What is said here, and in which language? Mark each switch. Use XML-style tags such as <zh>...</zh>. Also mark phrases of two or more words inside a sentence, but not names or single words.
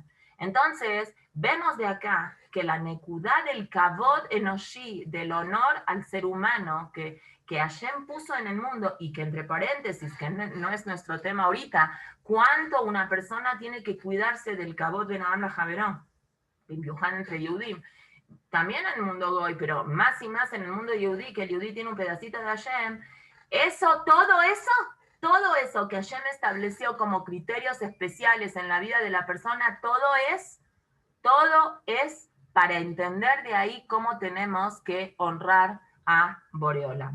<es>Entonces, vemos de acá que la nekudá del</es> <he>כבוד אנושי,</he> <es>del honor al ser humano que Hashem puso en el mundo, y que entre paréntesis, que no es nuestro tema ahorita, cuánto una persona tiene que cuidarse del</es> <he>כבוד בין אדם לחברו,</he> <es>entre Yehudim. también en el mundo Goy, pero más y más en el mundo Yehudí, que el Yehudí tiene un pedacito de Hashem, todo eso que Hashem estableció como criterios especiales en la vida de la persona, todo es para entender de ahí cómo tenemos que honrar a Boreola.</es>